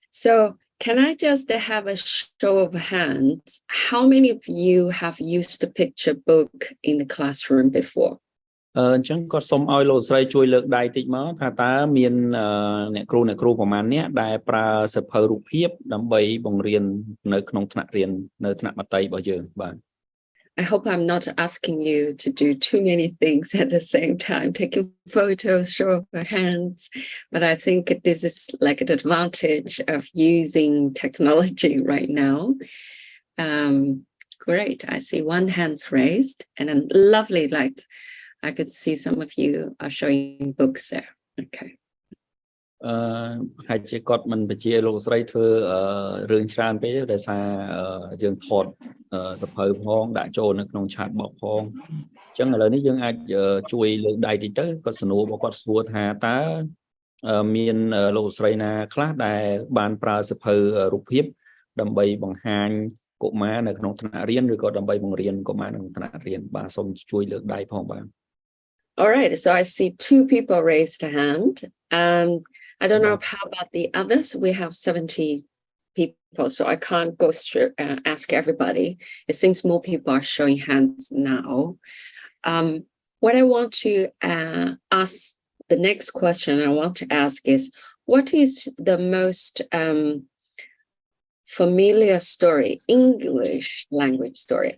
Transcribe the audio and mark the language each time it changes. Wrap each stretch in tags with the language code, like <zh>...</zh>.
<en>So can I just have a show of hands? How many of you have used the picture book in the classroom before?</en> <km>អញ្ចឹងគាត់សុំឲ្យលោកស្រីជួយលើកដៃតិចមកថាតើមានអ្នកគ្រូប្រមាណអ្នកដែលប្រើសៀវភៅរូបភាពដើម្បីបង្រៀននៅក្នុងថ្នាក់រៀននៅថ្នាក់មត្តេយ្យរបស់យើងបាទ</km> <en>I hope I'm not asking you to do too many things at the same time, taking photos, show of your hands. But I think this is like an advantage of using technology right now. Great. I see one hand's raised and a lovely light. I could see some of you are showing books there. Okay.</en> <km>ហើយជាគាត់មិនបញ្ជាលោកស្រីធ្វើរឿងច្រើនពេកទេដោយសារយើងថតសភៅផងដាក់ចូលនៅក្នុង chat box ផងអញ្ចឹងឥឡូវនេះយើងអាចជួយលើកដៃតិចទៅគាត់សំណួររបស់គាត់សួរថាតើមានលោកស្រីណាខ្លះដែលបានប្រើសភៅរូបភាពដើម្បីបង្ហាញកុមារនៅក្នុងថ្នាក់រៀនឬក៏ដើម្បីបង្រៀនកុមារនៅក្នុងថ្នាក់រៀនបាទសូមជួយលើកដៃផងបាទ</km> <en>All right, so I see two people raised a hand. I don't know how about the others. We have 70 people, so I can't go through ask everybody. It seems more people are showing hands now. What I want to ask, the next question I want to ask is, what is the most familiar story, English language story?</en>